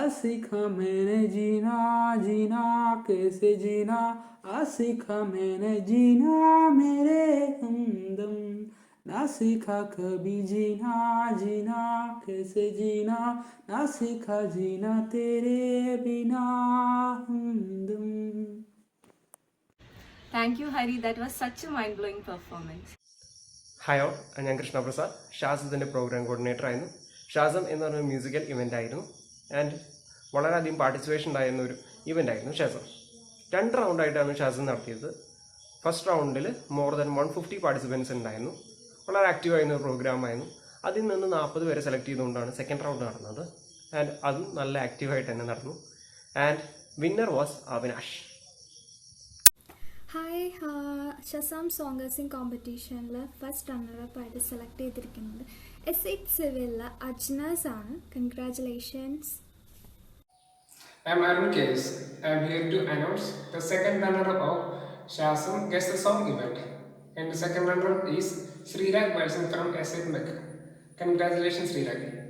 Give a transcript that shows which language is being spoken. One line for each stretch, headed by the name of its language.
Hindi: आज सीखा मैंने जीना जीना कैसे जीना, आज सीखा मैंने जीना मेरे हमदम। ना सीखा कभी जीना जीना कैसे जीना, ना सीखा जीना तेरे बिना हमदम।
English: Thank you, Hari. That was such a mind-blowing performance.
Malayalam: Hi all, ഞാൻ കൃഷ്ണപ്രസാദ്, ഷാസത്തിൻ്റെ പ്രോഗ്രാം കോർഡിനേറ്റർ ആയിരുന്നു. ഷാസം എന്ന് പറഞ്ഞ മ്യൂസിക്കൽ ഇവൻ്റ് ആയിരുന്നു ആൻഡ് വളരെയധികം പാർട്ടിസിപ്പേഷൻ ഉണ്ടായിരുന്ന ഒരു ഇവൻ്റ് ആയിരുന്നു ഷാസം. 2 റൗണ്ടായിട്ടാണ് ഷാസം നടത്തിയത്. ഫസ്റ്റ് റൗണ്ടിൽ
English: more than 150 participants
Malayalam: ഉണ്ടായിരുന്നു. വളരെ ആക്റ്റീവായിരുന്ന ഒരു പ്രോഗ്രാമായിരുന്നു. അതിൽ നിന്ന് 40 പേരെ സെലക്ട് ചെയ്തുകൊണ്ടാണ് സെക്കൻഡ് റൗണ്ട് നടന്നത് ആൻഡ് അതും നല്ല ആക്റ്റീവായിട്ട് തന്നെ നടന്നു.
English: And winner was Avinash.
Malayalam: Hi, Shazam സോങ്ങേഴ്സിംഗ് കോമ്പറ്റീഷനിൽ first runner-up ആയിട്ട് സെലക്ട് ചെയ്തിരിക്കുന്നത് S8 സിവിലിലെ അജ്നാസ് ആണ്.
English: Congratulations. I am Arun K.S. I am here to announce the second runner-up of Shasam Guess the Song event. And the second runner-up is Srirag Wilson from S8 Mech. Congratulations, Srirag.